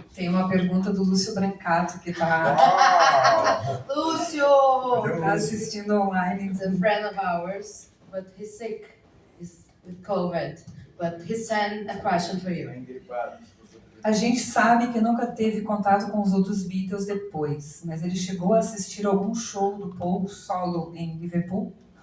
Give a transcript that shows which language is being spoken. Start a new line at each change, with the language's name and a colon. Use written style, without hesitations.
Portuguese: Tem uma pergunta do Lúcio Brancato, que está Lúcio! assistindo online.
English: He's a friend of ours, but he's sick. He's with COVID. But he sent a question for you.
Portuguese: A gente sabe que nunca teve contato com os outros Beatles depois, mas ele chegou a assistir algum show do Paul solo em Liverpool?